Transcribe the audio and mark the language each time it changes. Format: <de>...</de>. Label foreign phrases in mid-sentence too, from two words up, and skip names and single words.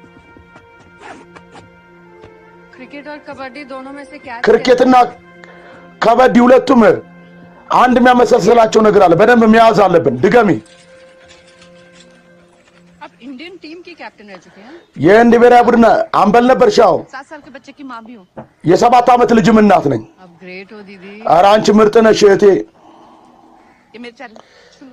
<hi>क्रिकेट और कबड्डी दोनों में से क्या</hi> <am>ክርኬትና ከበዲ ሁለቱም አንድ የሚያመሳስላቸው ነገር አለ በደንብ መያዝ አለብን ድገሚ</am> <hi>आप</hi> <en>Indian team</en> <hi>की कैप्टन रह चुके हैं</hi> <am>የህንድ ብሔራዊ ቡድን አምበል ነበርሻው</am> <hi>7 साल के बच्चे की मां भी हूं</hi> <am>የ7 ዓመት ልጅም እናት ነኝ</am> <hi>आप ग्रेट हो दीदी</hi> <am>ኧረ አንቺ ምርጥ ነሽ እህቴ</am> <hi>ये मेरे चैनल सुनो</hi>